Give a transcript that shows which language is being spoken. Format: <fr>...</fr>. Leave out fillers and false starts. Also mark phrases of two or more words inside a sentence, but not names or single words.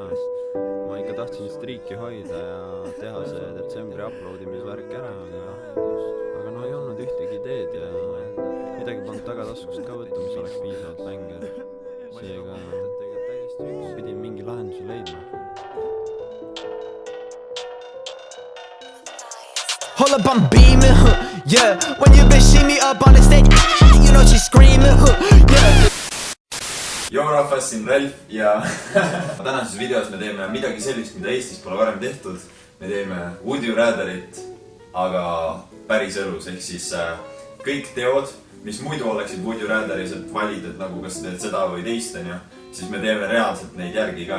<et>Ma ikka tahtsin striiki hoida ja teha see detsembri uploadimisvärk ära, aga no ei olnud ühtegi ideed ja midagi polnud tagataskust ka võtta, mis oleks piisavalt bänger. Seega pidin mingi lahenduse leidma.</et> <en>Hold up, I'm beaming, yeah. When you bitch see me up on the stage, you know she's screaming, yeah.</en> <et>Joo rahvas, siin Ralf ja tänases videos me teeme midagi sellist, mida Eestis pole varem tehtud. Me teeme Would You Ratherit, aga päris elus, ehk siis kõik teod, mis muidu oleksid Would You Ratheris, et valid, et nagu kas teed seda või teist, siis me teeme reaalselt neid järgi ka.</et>